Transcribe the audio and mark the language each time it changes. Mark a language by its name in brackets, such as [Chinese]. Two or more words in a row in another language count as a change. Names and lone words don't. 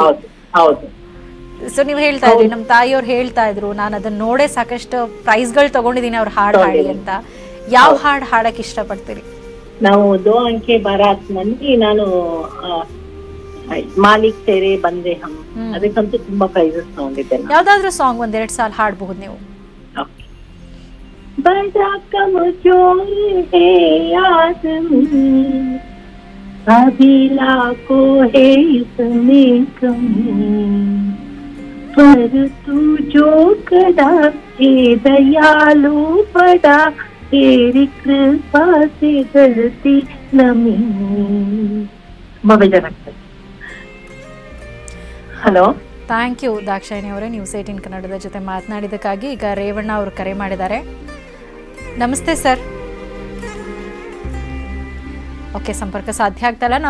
[Kannada] ಸೊ ನೀವ್ ಹೇಳ್ತಾ ಇದ್ರಿ, ನಮ್ ತಾಯಿಯವ್ರು ಹೇಳ್ತಾ ಇದ್ರು, ನಾನು ಅದನ್ನ ನೋಡೇ ಸಾಕಷ್ಟು ಪ್ರೈಸ್ಗಳು ತಗೊಂಡಿದೀನಿ ಅವ್ರ ಹಾಡು ಹಾಡಿ ಅಂತ. ಯಾವ ಹಾಡು ಹಾಡಕ್ ಇಷ್ಟ ಪಡ್ತೀರಿ? ನಾವು ದೋ ಅಂಕೆ ಬಾರಾತ್ ನಲ್ಲಿ ನಾನು ಮಾಲಿಕ್ ತೇರೆ ಬಂದೆ ಹಮ್ ಅದಕ್ಕಂತೂ ತುಂಬಾ ಪ್ರೈಸಸ್ ತಗೊಂಡಿದ್ದೆ. ಯಾವ್ದಾದ್ರು ಸಾಂಗ್ ಒಂದೆರಡು ಸಾಲ ಹಾಡಬಹುದು ನೀವು? [Hindi] बड़ा कमजोर है आदमी, अभी लाखों है इसमें कमी, पर तू जो कदा हे दयालु बड़ा, तेरी कृपा से धरती नमी. [Kannada] ಹಲೋ, ಥ್ಯಾಂಕ್ ಯು ದಾಕ್ಷಾಯಿಣಿ ಅವರೇ, ನ್ಯೂಸ್ 18 ಕನ್ನಡದ ಜೊತೆ ಮಾತನಾಡಿದ್ದಕ್ಕಾಗಿ. ಈಗ ರೇವಣ್ಣ ಅವರು ಕರೆ ಮಾಡಿದ್ದಾರೆ. ನಮಸ್ತೆ ಸರ್. ಓಕೆ, ಸಂಪರ್ಕ ಸಾಧ್ಯ ಆಗ್ತಾ ಇಲ್ಲ.